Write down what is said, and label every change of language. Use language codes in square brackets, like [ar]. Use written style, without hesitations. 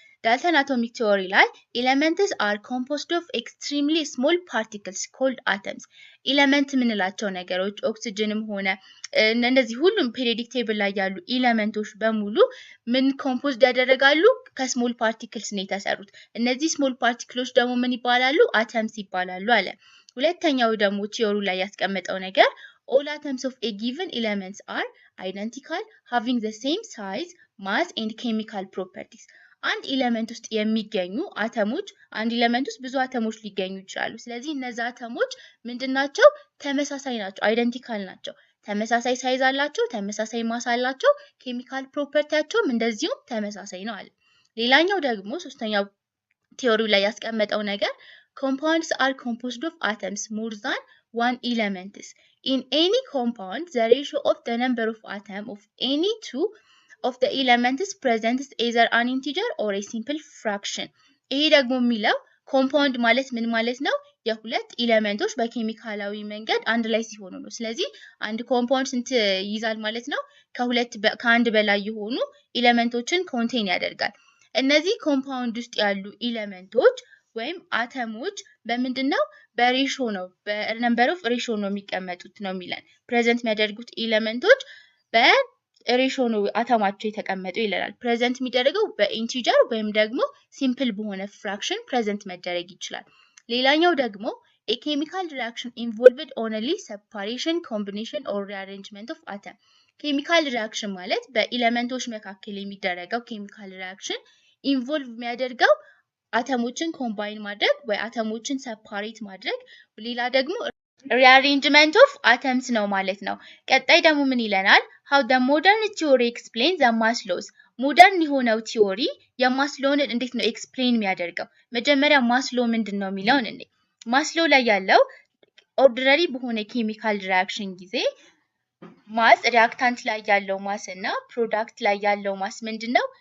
[am] ዳልተን አቶሚክ ቲዮሪ ላይ ኤሌመንትስ አር ኮምፖዝድ ኦፍ ኤክስትሪምሊ ስሞል ፓርቲክልስ ኮልድ አተምስ። ኤሌመንት የምንላቸው ነገሮች ኦክሲጅንም ሆነ እንደዚህ ሁሉም ፔሪዮዲክ ቴብል ላይ ያሉ ኤሌመንቶች በሙሉ ምን ኮምፖዝድ ያደረጋሉ? ከስሞል ፓርቲክልስ ነው የተሰሩት። እነዚህ ስሞል ፓርቲክሎች ደግሞ ምን ይባላሉ? አተምስ ይባላሉ አለ። ሁለተኛው ደግሞ ቲዮሪ ላይ ያስቀመጠው ነገር [en] all atoms of a given elements are identical, having the same size, mass and chemical properties. [am] አንድ ኤሌመንት ውስጥ የሚገኙ አተሞች አንድ ኤሌመንት ውስጥ ብዙ አተሞች ሊገኙ ይችላሉ። ስለዚህ እነዛ አተሞች ምንድናቸው? ተመሳሳይ ናቸው፣ አይደንቲካል ናቸው። ተመሳሳይ ሳይዝ አላቸው፣ ተመሳሳይ ማስ አላቸው፣ ኬሚካል ፕሮፐርቲያቸውም እንደዚሁም ተመሳሳይ ነው አለ። ሌላኛው ደግሞ ሶስተኛው ቲዮሪው ላይ ያስቀመጠው ነገር [en] compounds are composed of atoms more than one elements. In any compound, the ratio of the number of atoms of any two of the elements present is either an integer or a simple fraction. [am] ይሄ ደግሞ የሚለው ኮምፓውንድ ማለት ምን ማለት ነው? የሁለት ኤሌመንቶች በኬሚካላዊ መንገድ አንድ ላይ ሲሆኑ ነው። ስለዚህ አንድ ኮምፓውንድ ስንት ይይዛል ማለት ነው? ከአንድ በላይ የሆኑ ኤሌመንቶችን ኮንቴን ያደርጋል። እነዚህ ኮምፓውንድ ውስጥ ያሉ ኤሌመንቶች ወይም አተሞች በምንድነው? በሬሾ ነው፣ በነምበር ኦፍ ሬሾ ነው የሚቀመጡት ነው የሚለን። ፕሬዘንት የሚያደርጉት ኤሌመንቶች በሬሾ ነው አተማቸው የተቀመጡ ይለናል። ፕሬዘንት የሚደረገው በኢንቲጀር ወይም ደግሞ ሲምፕል በሆነ ፍራክሽን ፕሬዘንት መደረግ ይችላል። ሌላኛው ደግሞ [en] a chemical reaction involved only separation, combination or rearrangement of atom. [am] ኬሚካል ሪአክሽን ማለት በኤሌመንቶች መካከል የሚደረገው ኬሚካል ሪአክሽን ኢንቮልቭ የሚያደርገው አተሞችን ኮምባይን ማድረግ ወይ አተሞችን ሰፓሬት ማድረግ፣ ሌላ ደግሞ [en] rearrangement of atoms [am] ነው ማለት ነው። ቀጣይ ደግሞ ምን ይለናል? [en] how the modern theory explains the mass laws. [am] ሞደርን የሆነው ቲዮሪ የማስ ሎውን እንዴት ነው ኤክስፕሌን የሚያደርገው? መጀመሪያ ማስ ሎ ምንድነው የሚለውን እንዴ ማስ ሎ ላይ ያለው ኦርዲነሪ በሆነ ኬሚካል ሪአክሽን ጊዜ ማስ ሪአክታንት ላይ ያለው ማስ እና ፕሮዳክት ላይ ያለው ማስ ምንድነው?